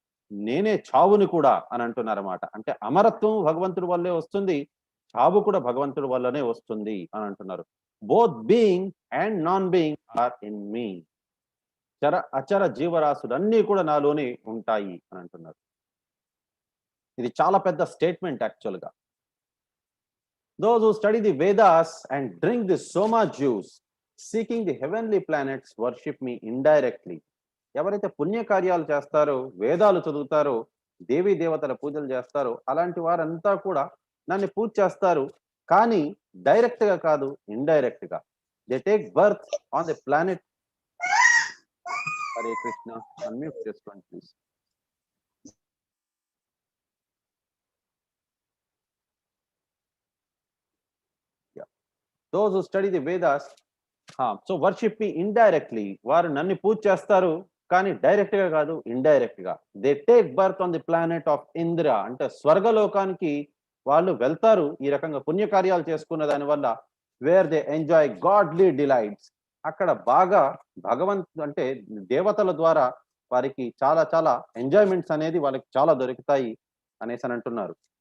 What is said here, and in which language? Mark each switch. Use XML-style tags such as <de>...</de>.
<te>నేనే చావుని కూడా అని అంటున్నారన్నమాట. అంటే అమరత్వం భగవంతుడి వల్లే వస్తుంది, చావు కూడా భగవంతుడి వల్లనే వస్తుంది అని అంటున్నారు.</te> <en>Both being and non being are in me.</en> <te>అచర జీవరాశులు అన్నీ కూడా నాలోనే ఉంటాయి అని అంటున్నారు. ఇది చాలా పెద్ద స్టేట్మెంట్ యాక్చువల్ గా.</te> <en>Those who study the Vedas and drink the soma juice, seeking the heavenly planets, worship me indirectly.</en> <te>ఎవరైతే పుణ్యకార్యాలు చేస్తారో, వేదాలు చదువుతారో, దేవీ దేవతల పూజలు చేస్తారో, అలాంటి వారంతా కూడా నన్ను పూజ చేస్తారు. కానీ డైరెక్ట్ గా కాదు, ఇండైరెక్ట్ గా.</te> <en>They take birth on the planet.</en> <te>Hare Krishna. Unmute చేసుకోండి please.</te> <en>Those who study the Vedas, so worship me indirectly.</en> <te>వారు నన్ను పూజ చేస్తారు, కానీ డైరెక్ట్ గా కాదు, ఇండైరెక్ట్ గా.</te> <en>they take birth on the planet of Indra,</en> <te>అంటే స్వర్గలోకానికి వాళ్ళు వెళ్తారు ఈ రకంగా పుణ్యకార్యాలు చేసుకున్న దాని వల్ల.</te> <en>Where they enjoy godly delights.</en> <te>అక్కడ బాగా అంటే దేవతల ద్వారా వారికి చాలా చాలా ఎంజాయ్మెంట్స్ అనేది వాళ్ళకి చాలా దొరుకుతాయి అనేసి అని అంటున్నారు.</te>